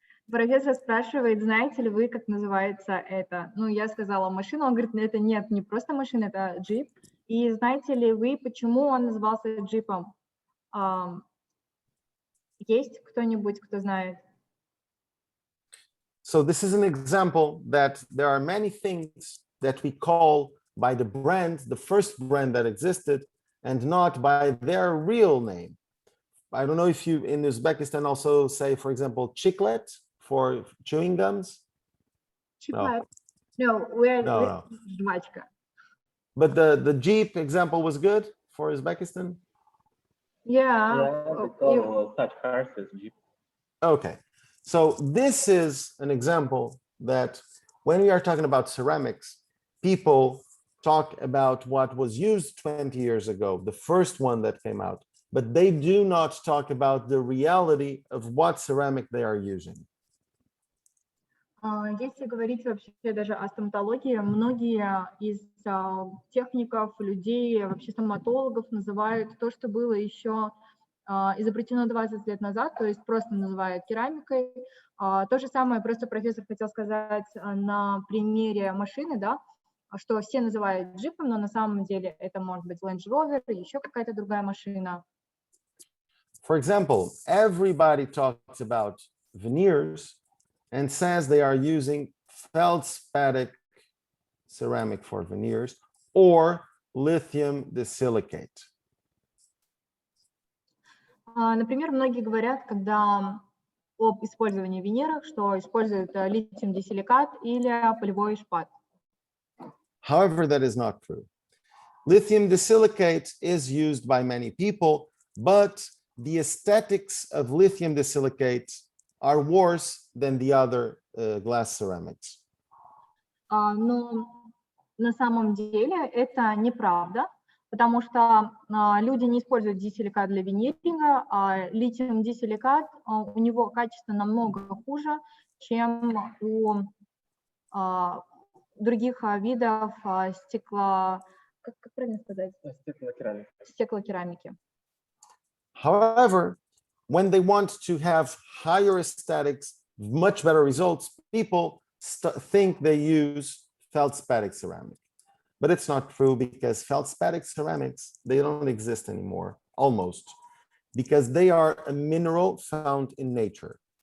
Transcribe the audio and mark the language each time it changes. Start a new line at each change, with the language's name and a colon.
Russian: Профессор спрашивает, знаете ли вы, как называется это? Ну, я сказала машина, он говорит, это нет, не просто машина, это джип. И знаете ли вы, почему он назывался джипом? Есть кто-нибудь, кто знает?
English: So this is an example that there are many things that we call by the brand, the first brand that existed, and not by their real name. I don't know if you in Uzbekistan also say, for example, chiclet for chewing gums. Chiclet. No, we're жвачка. But the Jeep example was good for Uzbekistan? Yeah. We call such cars as Jeep. Okay. So this is an example that when we are talking about ceramics, people talk about what was used 20 years ago, the first one that came out, but they do not talk about the reality of what ceramic they are using.
Russian: Если говорить вообще даже о стоматологии, многие из техников, людей, вообще стоматологов называют то, что было еще изобретено 20 лет назад, то есть просто называют керамикой. То же самое просто профессор хотел сказать на примере машины, да, что все называют джипом, но на самом деле это может быть Land Rover, еще какая-то другая машина.
English: For example, everybody talks about veneers and says they are using feldspathic ceramic for veneers or lithium disilicate.
Russian: Например, многие говорят, когда об использовании виниров, что используют литиум-дисиликат или полевой шпат.
English: However, that is not true. Lithium disilicate is used by many people, but the aesthetics of lithium disilicate are worse than the other glass ceramics.
Russian: Но на самом деле это неправда, потому что люди не используют дисиликат для виниринга, а литиум-дисиликат, у него качество намного хуже, чем у других видов стекла, как правильно сказать? Стеклокерамики.
English: However, when they want to have higher aesthetics, much better results, people think they use feldspathic ceramic. But it's not true because feldspathic ceramics, they don't exist anymore, almost, because they are a mineral found in nature.